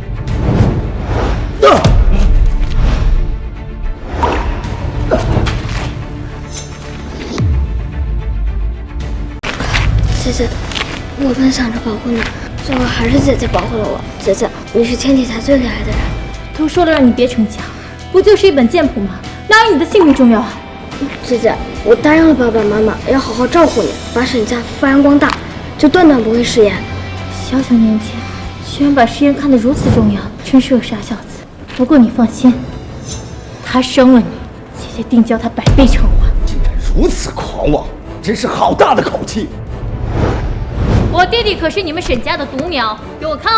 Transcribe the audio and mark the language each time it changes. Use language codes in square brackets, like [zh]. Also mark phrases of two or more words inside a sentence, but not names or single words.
[zh] 姐姐，我本想着保護你，最後還是姐姐保護了我。姐姐，你是天底下最厲害的人。都說了讓你別逞強，不就是一本劍譜嗎？哪有你的性命重要啊？姐姐，我答應了爸爸媽媽，要好好照顧你，把沈家發揚光大，就斷斷不會食言。小小年紀，居然把食言看得如此重要，真是個傻小子。不過你放心，他生了你，姐姐定教他百倍償還。竟然如此狂妄，真是好大的口氣！我爹地可是你們沈家的獨苗，給我看好了。